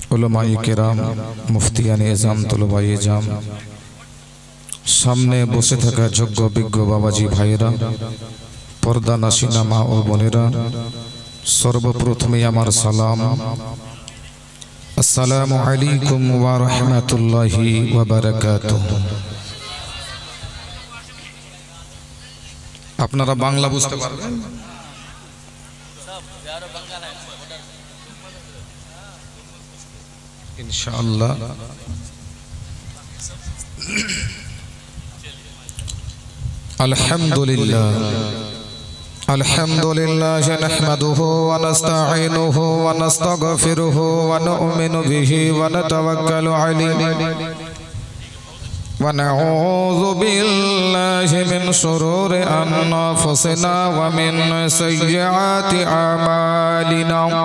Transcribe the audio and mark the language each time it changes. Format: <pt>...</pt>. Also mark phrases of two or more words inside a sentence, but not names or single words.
<bn>উলামায়ে কেরাম মুফতিয়ানে এজাম তালাবায়ে এজাম সামনে বসে থাকা যোগ্য বিজ্ঞ বাবাজি ভাইরা পর্দা নাশিনা মা ও বোনেরা সর্বপ্রথমে আমার সালাম</bn> <ar>السلام عليكم ورحمة الله وبركاته.</ar> <bn>আপনারা বাংলা বুঝতে পারবেন?</bn> <ar>إن شاء الله. الحمد لله الحمد لله نحمده ونستعينه ونستغفره ونؤمن به ونتوكل عليه ونعوذ بالله من شرور أنفسنا ومن سيئات أعمالنا</ar>